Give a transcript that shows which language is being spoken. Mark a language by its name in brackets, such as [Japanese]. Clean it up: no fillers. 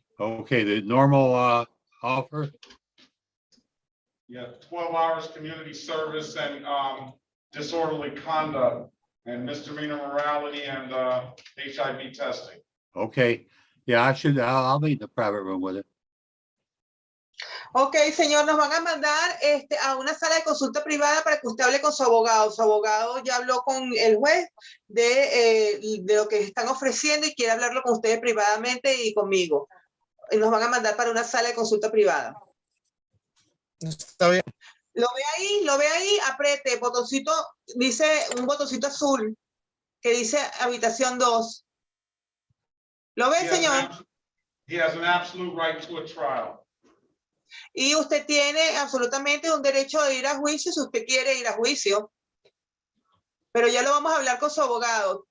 [English] Okay, the normal offer. Yeah, 12 hours community service and disorderly conduct and misdemeanor morality and HIV testing. Okay, yeah, I'll be in the private room with it. [Spanish] Ok, señor, nos van a mandar a una sala de consulta privada para que usted hable con su abogado. Su abogado ya habló con el juez de lo que están ofreciendo y quiere hablarlo con ustedes privadamente y conmigo. Y nos van a mandar para una sala de consulta privada. Está bien. Lo ve ahí, apriete, botoncito, dice un botoncito azul que dice habitación 2. ¿Lo ve, señor? [English] He has an absolute right to a trial. [Spanish] Y usted tiene absolutamente un derecho de ir a juicio si usted quiere ir a juicio. Pero ya lo vamos a hablar con su abogado.